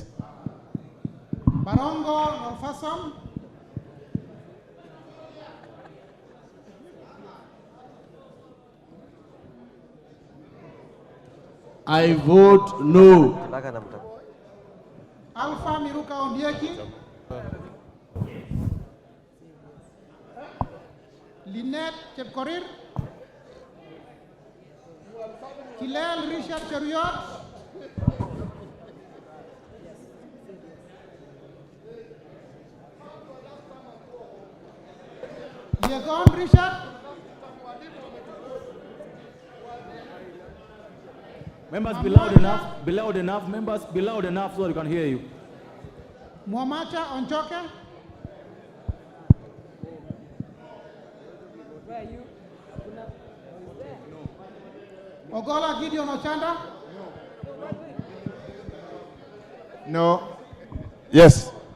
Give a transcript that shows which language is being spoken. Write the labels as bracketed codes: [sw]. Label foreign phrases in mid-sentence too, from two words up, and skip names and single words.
[en] Barongo Norfason, I vote no. Alpha Miruka Ondieki, Lynette Chepkorir, Kilel Richard Cheriot, Diegon Richard, Members, be loud enough. Be loud enough. Members, be loud enough so we can hear you. Mwamacha Onchoke, Ogola Gideon Ochanda, No. Yes.